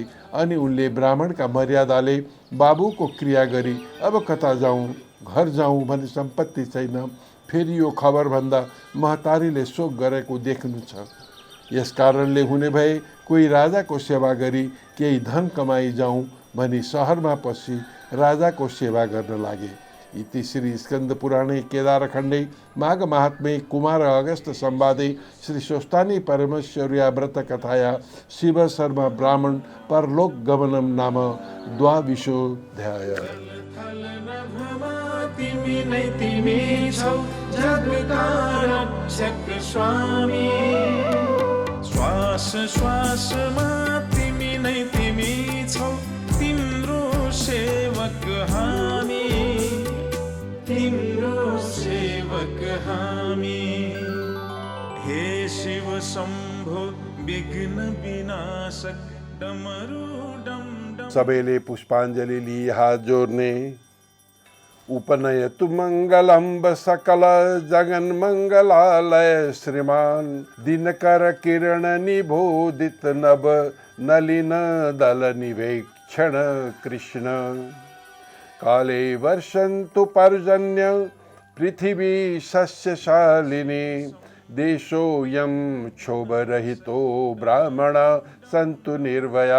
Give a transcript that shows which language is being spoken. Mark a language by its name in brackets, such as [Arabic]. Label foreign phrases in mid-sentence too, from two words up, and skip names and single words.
[Nepali] अनि उनले ब्राह्मणका मर्यादाले बाबुको क्रिया गरी अब कता जाउँ, घर जाउँ भने सम्पत्ति छैन, फेरि यो खबर भन्दा महतारीले शोक गरेको देख्नु छ। यस कारणले हुने भए कोही राजाको सेवा गरी केही धन कमाई जाउँ भनी सहरमा पसी राजाको सेवा गर्न लागे। [Sanskrit] इति श्री स्कंद पुराणे केदारखण्डे माघ महात्म्ये कुमार अगस्त संवादे श्री स्वस्तानी परमेश्वर्या व्रत कथाया शिव शर्मा ब्राह्मण परलोक गमनम नाम द्वाविंशोऽध्याय। [Nepali] श्वास श्वासमा तिमी नै तिमी छौ, तिम्रो सेवक हामी, तिम्रो सेवक हामी। हे शिव शम्भो विघ्न विनाशक डमरू डम डम। सबैले पुष्पाञ्जली लिई हात जोड्ने। [Sanskrit] उपनयतु मङ्गलम्ब सकल जगन मङ्गलालय श्रीमान दिनकर किरण निबोधित नभ नलिन दल निवेक्षण कृष्ण। काले वर्षन्तु पर्जन्य पृथिवी सस्यशालिनी देशोऽयं क्षोभरहितो ब्राह्मणा सन्तु निर्भया।